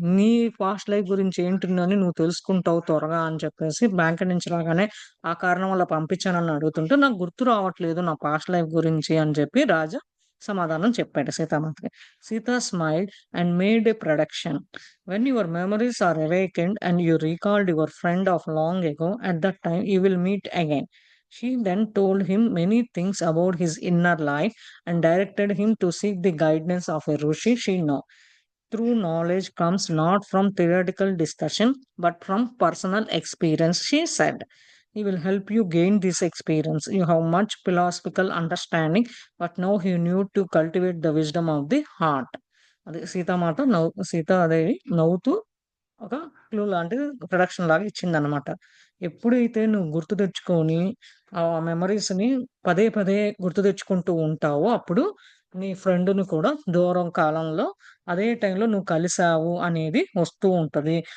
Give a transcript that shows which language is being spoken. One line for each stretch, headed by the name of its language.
Telugu: నీ
English: past life
Telugu: గురించి ఏంటిందని నువ్వు తెలుసుకుంటావు త్వరగా అని చెప్పేసి బ్యాంక్ నుంచి రాగానే ఆ కారణం వల్ల పంపించానని అడుగుతుంటే, నాకు గుర్తు రావట్లేదు నా పాస్ట్ లైఫ్ గురించి అని చెప్పి రాజా సమాధానం చెప్పాడు సీతామాతకి.
English: Sita smiled and made a prediction. When your memories are awakened and you recalled your friend of long ago, at that time you will meet again. She then told him many things about his inner life and directed him to seek the guidance of a Rishi she know. True knowledge comes not from theoretical discussion but from personal experience, she said. He will help you gain this experience. You have much philosophical understanding, but now you need to cultivate the wisdom of the heart.
Telugu: అది సీతామాత సీతాదేవి నవ్వుతూ ఒక clue లాంటిది production లాగా ఇచ్చిందనమాట. ఎప్పుడైతే నువ్వు గుర్తు తెచ్చుకొని, ఆ మెమోరీస్‌ని పదే పదే గుర్తు తెచ్చుకుంటూ ఉంటావో, అప్పుడు నీ ఫ్రెండ్‌ని కూడా దూరం కాలంలో అదే టైంలో నువ్వు కలిసావు అనేది వస్తూ ఉంటది.